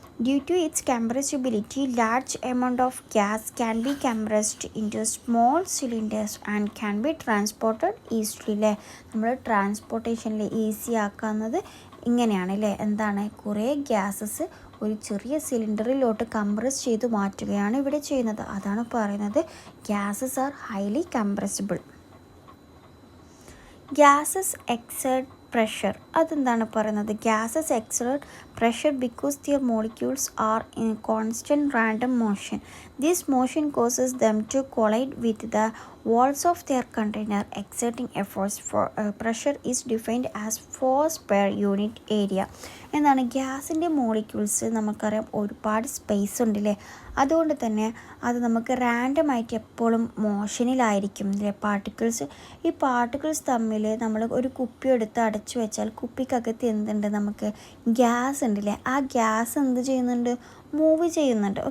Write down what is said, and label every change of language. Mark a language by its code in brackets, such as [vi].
[en] Due to its compressibility, large amount of gas can be compressed into small cylinders and can be transported easily. [ml] നമ്മൾ ട്രാൻസ്പോർട്ടേഷനിൽ easy ആക്കുന്നത് ഇങ്ങനെയാണ് അല്ലേ. എന്താണ് കുറേ gases ഒരു ചെറിയ സിലിണ്ടറിലോട്ട് കംപ്രസ് ചെയ്ത് മാറ്റുകയാണ് ഇവിടെ ചെയ്യുന്നത്. അതാണ് പറയുന്നത് [en] Gases are highly compressible. Gases exert pressure, [ml] അതെന്താണ് പറയുന്നത്, [en] Gases exert pressure because their molecules are in constant random motion. This motion causes them to collide with the walls of their container, exerting efforts. For pressure is defined as force per unit area. [ml] എന്താണ് ഗ്യാസിൻ്റെ molecules നമുക്കറിയാം ഒരുപാട് space ഉണ്ടല്ലേ, അതുകൊണ്ട് തന്നെ അത് നമുക്ക് റാൻഡമായിട്ട് എപ്പോഴും മോഷനിലായിരിക്കും അല്ലേ പാർട്ടിക്കിൾസ്. ഈ പാർട്ടിക്കിൾസ് തമ്മിൽ നമ്മൾ ഒരു കുപ്പി എടുത്ത് അടച്ചു വെച്ചാൽ കുപ്പിക്കകത്ത് എന്തുണ്ട്, നമുക്ക് ഗ്യാസ് ഉണ്ടല്ലേ, ആ ഗ്യാസ് എന്ത് ചെയ്യുന്നുണ്ട്, മൂവ് ചെയ്യുന്നുണ്ട്.